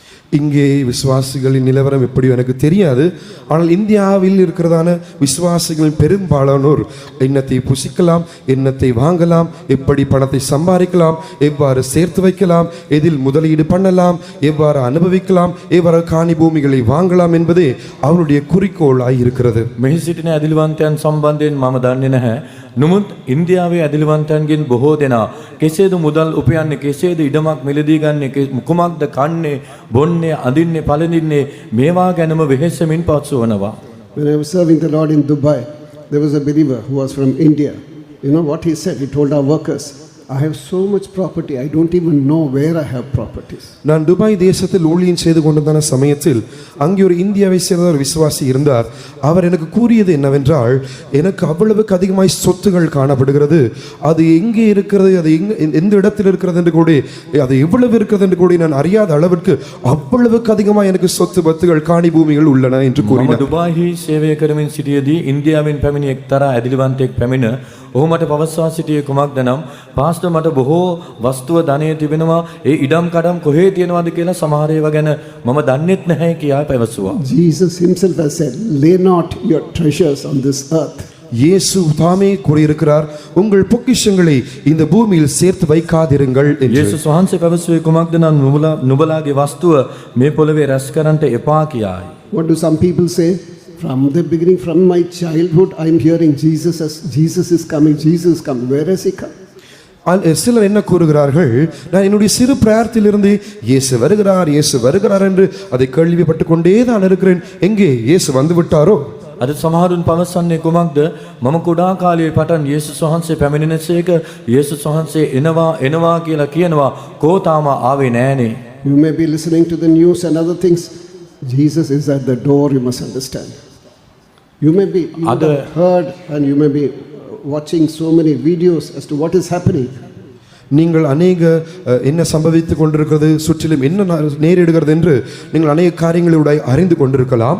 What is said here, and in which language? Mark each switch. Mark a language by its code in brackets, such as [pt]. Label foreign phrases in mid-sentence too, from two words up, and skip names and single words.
[ta] இங்கே விசுவாசிகளின் நிலவரம் எப்படியோ எனக்கு தெரியாது. ஆனால் இந்தியாவில் இருக்கிறதான விசுவாசிகளின் பெரும்பாலானோர் எண்ணத்தை புசிக்கலாம், எண்ணத்தை வாங்கலாம், எப்படி பணத்தை சம்பாதிக்கலாம், எவ்வாறு சேர்த்து வைக்கலாம், எதில் முதலீடு பண்ணலாம், எவ்வாறு அனுபவிக்கலாம், எவ்வாறு காணி பூமிகளை வாங்கலாம் என்பதே அவருடைய குறிக்கோளாய் இருக்கிறது. [si] මෙහි සිටින ඇදිලිවන්තයන් සම්බන්ධයෙන් මම දන්නේ නැහැ. නමුත් ඉන්දියාවේ ඇදිලිවන්තයන්ගෙන් බොහෝ දෙනා කෙසේද මුදල් උපයන්නේ, කෙසේද ඉඩමක් මිලදී ගන්නේ, කුමක්ද කන්නේ, බොන්නේ, අඳින්නේ, පළඳින්නේ, මේවා ගැනම වෙහෙසමින් පත්සු වනවා. [en] When I was serving the Lord in Dubai, there was a believer who was from India. You know what he said? He told our workers, I have so much property, I don't even know where I have properties. [ta] நான் துபாய் தேசத்தில் ஊழியம் செய்து கொண்டிருந்த சமயத்தில் அங்கே ஒரு இந்தியாவை சேர்ந்த ஒரு விசுவாசி இருந்தார். அவர் எனக்கு கூறியது என்னவென்றால், எனக்கு அவ்வளவுக்கு அதிகமாய் சொத்துகள் காணப்படுகிறது, அது எங்கே இருக்கிறது, அது எந்த இடத்தில் இருக்கிறது என்று கூட, அது எவ்வளவு இருக்கிறது என்று கூட நான் அறியாத அளவிற்கு அவ்வளவுக்கு அதிகமாக எனக்கு சொத்து பத்துகள் காணி பூமிகள் உள்ளன என்று கூறினார். [si] දුබායිහි සේවය කරමින් සිටියේදී ඉන්දියාවෙන් පැමිණි එක්තරා ඇදිලිවන්තයෙක් පැමිණ ඔහු මට පවස්වා සිටියේ කුමක්ද නම්, පාස්ටර් මට බොහෝ වස්තුව ධනය තිබෙනවා, ඒ ඉඩම් කඩම් කොහේ තියෙනවද කියලා සමහර ඒවා ගැන මම දන්නෙත් නැහැ කියා පැවසුවා. [en] Jesus himself has said, lay not your treasures on this earth. [ta] இயேசு தாமே கூறியிருக்கிறார், உங்கள் பொக்கிஷங்களை இந்த பூமியில் சேர்த்து வைக்காதிருங்கள் என்று. [si] යේසුස් වහන්සේ පැවසුවේ කුමක්ද නම්, නුඹලාගේ වස්තුව මේ පොළවේ රැස් කරන්නට එපා කියායි. [en] What do some people say? From the beginning, from my childhood, I am hearing Jesus is coming, Jesus is coming. Where has he come? [ta] சிலர் என்ன கூறுகிறார்கள், நான் என்னுடைய சிறு பிராயத்திலிருந்து இயேசு வருகிறார், இயேசு வருகிறார் என்று அதை கேள்விப்பட்டு கொண்டே தான் இருக்கிறேன். எங்கே இயேசு வந்து விட்டாரோ? [si] අද සමහරුන් පවසන්නේ කුමක්ද, මම කුඩා කාලයේ පටන් යේසුස් වහන්සේ පැමිණෙනසේක, යේසුස් වහන්සේ එනවා කියලා කියනවා, කෝ තාම ආවේ නෑනේ. [en] You may be listening to the news and other things. Jesus is at the door, you must understand. You would have heard and you may be watching so many videos as to what is happening. [ta] நீங்கள் அநேக என்ன சம்பவித்துக் கொண்டிருக்கிறது, சுற்றிலும் என்ன நேரிடுகிறது என்று நீங்கள் அநேக காரியங்களோட அறிந்து கொண்டிருக்கலாம்.